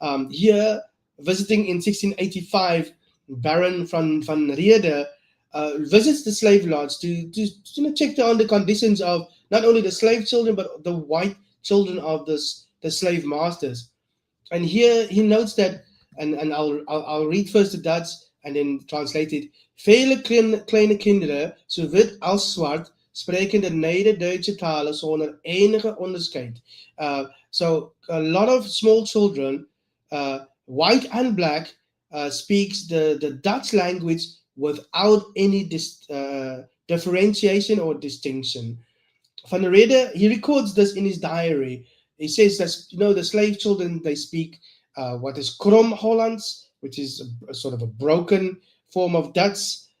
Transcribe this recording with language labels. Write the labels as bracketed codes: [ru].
[en] Here, visiting in 1685, Baron van Reede visits the slave lodge to check on the conditions of not only the slave children, but the white children of the slave masters. And here he notes that, and I'll read first the Dutch and then translate it. [nl] Vele kleine kinderen, so wit als zwart, spreken de Neder-Duitse talen zonder enige onderscheid. [en] So a lot of small children, white and black, speaks the Dutch language without any differentiation or distinction. Van Reede, he records this in his diary. He says that the slave children, they speak what is Krom Hollands, which is a sort of a broken form of Dutch.